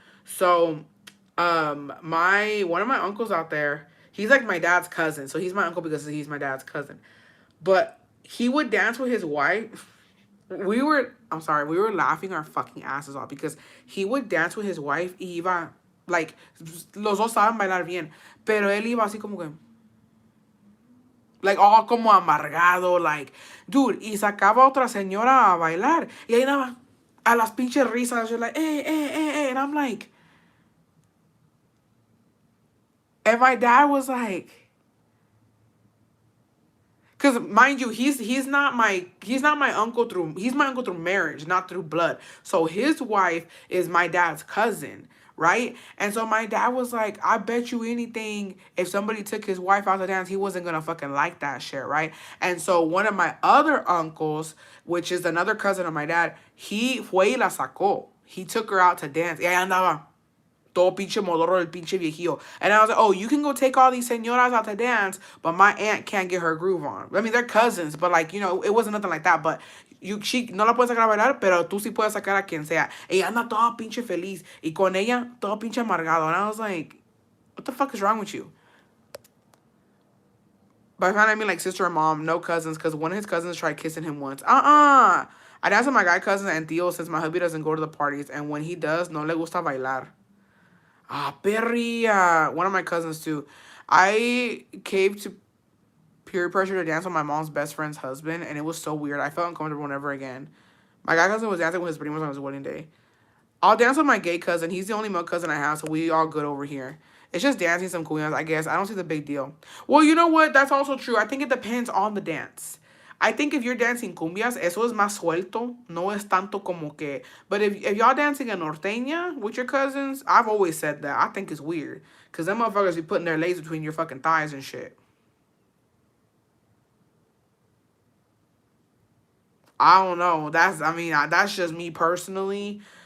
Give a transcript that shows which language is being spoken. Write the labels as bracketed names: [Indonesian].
[English] So, one of my uncles out there, he's like my dad's cousin. So he's my uncle because he's my dad's cousin. But he would dance with his wife. We were laughing our fucking asses off because he would dance with his wife [Spanish] y iba, like, los dos saben bailar bien. Pero él iba así como que, like, all como amargado, like, dude, y sacaba otra señora a bailar. Y ahí nada, a las pinches risas, [English] you're like, and I'm like, and my dad was like, because mind you, he's not my uncle he's my uncle through marriage, not through blood. So his wife is my dad's cousin, right? And so my dad was like, I bet you anything, if somebody took his wife out to dance, he wasn't gonna fucking like that shit, right? And so one of my other uncles, which is another cousin of my dad, he [Spanish] fue y la sacó. [English] He took her out to dance. [Spanish] Y ahí andaba todo pinche modorro el pinche viejillo. [English] And I was like, oh, you can go take all these señoras out to dance, but my aunt can't get her groove on. I mean, they're cousins, but like, you know, it wasn't nothing like that. But she [Spanish] no la puedes sacar a bailar, pero tú sí puedes sacar a quien sea. Ella anda toda pinche feliz. Y con ella, todo pinche amargado. [English] And I was like, what the fuck is wrong with you? By family, I mean like sister and mom, no cousins, because one of his cousins tried kissing him once. I dance with my guy cousins and tíos since my hubby doesn't go to the parties, and when he does, [Spanish] no le gusta bailar. [English] Ah, perria. One of my cousins too. I caved to peer pressure to dance with my mom's best friend's husband, and it was so weird. I felt uncomfortable never again. My guy cousin was dancing with his primos on his wedding day. I'll dance with my gay cousin. He's the only male cousin I have, so we all good over here. It's just dancing some cuyas, I guess. I don't see the big deal. Well, you know what? That's also true. I think it depends on the dance. I think if you're dancing cumbias, [Spanish] eso es más suelto. No es tanto como que... [English] But if y'all dancing a norteña with your cousins, I've always said that. I think it's weird. Because them motherfuckers be putting their legs between your fucking thighs and shit. I don't know. That's just me personally.